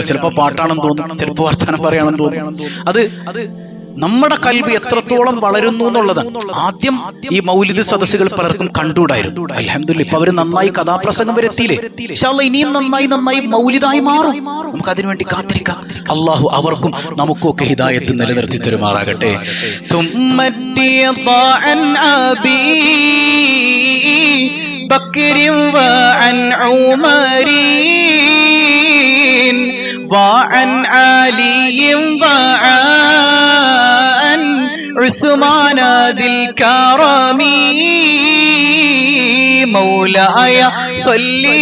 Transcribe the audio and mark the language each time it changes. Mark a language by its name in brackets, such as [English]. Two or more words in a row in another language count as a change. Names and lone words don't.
[Malayalam] ചിലപ്പോൾ പാട്ടാണെന്ന് തോന്നും, ചിലപ്പോൾ വർത്തമാനം പറയാണെന്ന് തോന്നും. അത് നമ്മുടെ കൽബ് എത്രത്തോളം വളരുന്നു എന്നുള്ളതാണ്. ആദ്യം ഈ മൗലിദ് സദസ്സുകൾ പലർക്കും കണ്ടുകൂടായിരുന്നു. അൽഹംദുലില്ലാഹ് ഇപ്പൊ അവര് നന്നായി കഥാപ്രസംഗം വരെ എത്തിയില്ലേ. [Arabic] إن شاء الله [Malayalam] ഇനിയും നന്നായി മൗലിദായി മാറും. നമുക്ക് അതിനുവേണ്ടി കാത്തിരിക്കാം. അള്ളാഹു അവർക്കും നമുക്കും ഒക്കെ ഹിദായത്ത് നിലനിർത്തി തരുമാറാകട്ടെ. [Arabic] بكر وعن عمر وعن علي وعن عثمان ذي الكرم مولاي صل